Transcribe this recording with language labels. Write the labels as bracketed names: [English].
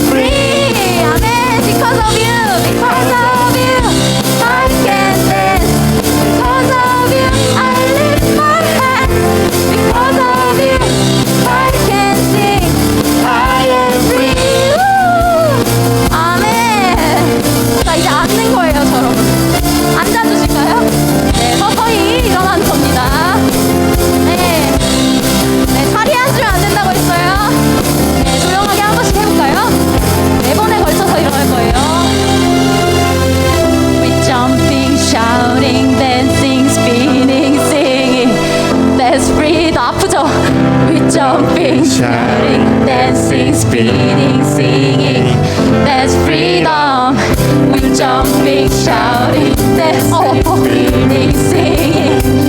[English] free. 아멘. Because of you. Because of you I can dance. Because of you I lift my hands. Because of you I can sing. I am free. Woo! 아멘. [Korean] 자, 이제 앉는 거예요, 저러분. 앉아주실까요? 네, 서서히 일어나는 겁니다. 네. 네, 자리에 앉으면 안 된다고 했어요. 네, 조용하게 한 번씩 해볼까요? 4번에 걸쳐서 일어날 거예요. [English] We jumping, shouting, dancing, spinning, singing. That's free. [Korean] 더 아프죠? [English] We jumping, shouting, dancing, spinning, singing. That's freedom. We jumping, shouting, dancing, spinning, singing.